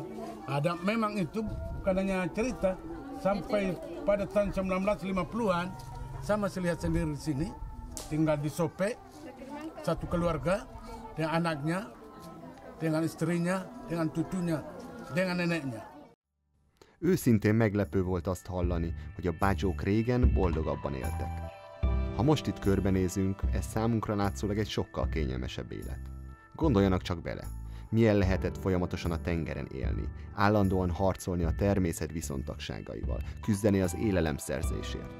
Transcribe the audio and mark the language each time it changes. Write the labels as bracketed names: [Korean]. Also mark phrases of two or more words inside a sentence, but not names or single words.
[Indonesian] Ada memang itu bukan hanya cerita. Sampai pada tahun 1950-an, saya masih lihat sendiri di sini. Tinggal di Sope, satu keluarga dengan anaknya, dengan istrinya, dengan cucunya, dengan neneknya. [Hungarian] Őszintén meglepő volt azt hallani, hogy a bágyók régen boldogabban éltek. Ha most itt körbenézünk, ez számunkra látszólag egy sokkal kényelmesebb élet. Gondoljanak csak bele, milyen lehetett folyamatosan a tengeren élni, állandóan harcolni a természet viszontagságaival, küzdeni az élelem szerzésért.